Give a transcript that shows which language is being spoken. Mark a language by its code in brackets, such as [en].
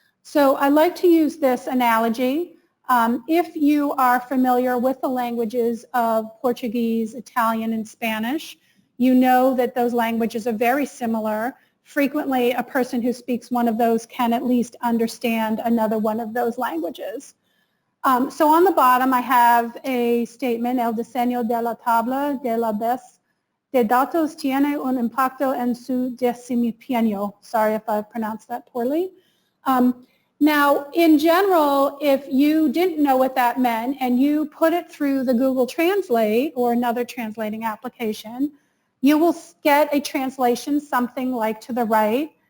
[en] So I like to use this analogy. If you are familiar with the languages of Portuguese, Italian, and Spanish, you know that those languages are very similar. Frequently, a person who speaks one of those can at least understand another one of those languages. So on the bottom, I have a statement, [es] el diseño de la tabla de la base de datos tiene un impacto en su desempeño. [en] Sorry if I pronounced that poorly. Now, in general, if you didn't know what that meant and you put it through the Google Translate or another translating application, you will get a translation something like to the right.